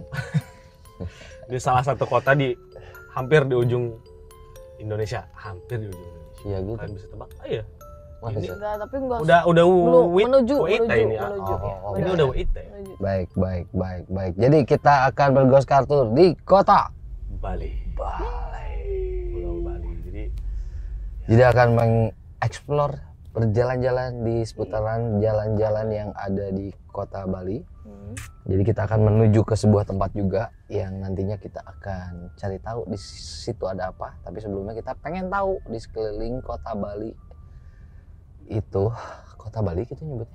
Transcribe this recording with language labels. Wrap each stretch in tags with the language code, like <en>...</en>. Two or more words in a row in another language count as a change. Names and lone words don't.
<id>Di salah satu kota di hampir di ujung Indonesia, hampir di ujung Indonesia. Iya gitu. Kalian bisa tebak? Ah, iya. Mana sih? Enggak, tapi enggak Udah menuju ini ya. menuju. Ini udah WIT ya. Baik. Jadi kita akan berghost Cartour di kota Bali. Pulau Bali. Jadi akan mengeksplor, berjalan-jalan di seputaran jalan-jalan yang ada di kota Bali. Jadi kita akan menuju ke sebuah tempat juga yang nantinya kita akan cari tahu di situ ada apa. Tapi sebelumnya kita pengen tahu di sekeliling kota Bali itu, kota Bali kita nyebutnya</id>